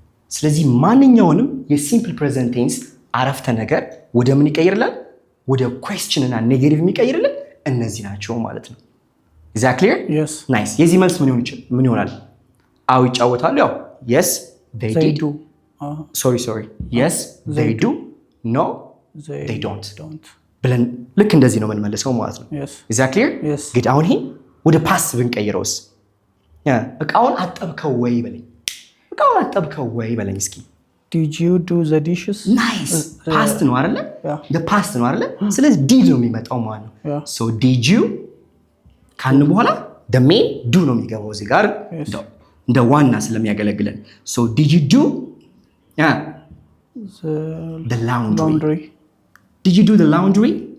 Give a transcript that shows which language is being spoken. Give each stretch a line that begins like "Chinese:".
Amharic: ስለዚህ ማንኛውንም የሲምፕል ፕሬዘንት ቴንስ አረፍተ ነገር ወደ ምን ይቀይርላል? ወደ question እና ኔጌቲቭ የሚቀይርልን እነዚህ ናቸው ማለት ነው።
English: is that clear? yes
Amharic: nice የዚህ መልስ ምን ይሆናል? አዎ ይጫወታሉ። ያው
English: yes they do sorry yes they do no they don't
Amharic: ብለን ልክ እንደዚህ ነው የምንመልሰው ማለት ነው።
English: is that clear?
Amharic: good አሁን ይሄ ወደ ፓስት ብንቀይረውስ? እቃውን አጠብከው ወይ በለኝ። እቃውን አጠብከው ወይ በለኝ እስኪ።
English: did you do the dishes? nice past ነው አይደለ? the past ነው አይደለ?
Amharic: ስለዚህ did ነው የሚመጣው ማለት ነው።
English: so did you ካልን በኋላ the main do
Amharic: ነው የሚገባው እዚህ ጋር እንደ ዋና ስለሚያገለግለን።
English: so did you do the laundry? did you do the laundry?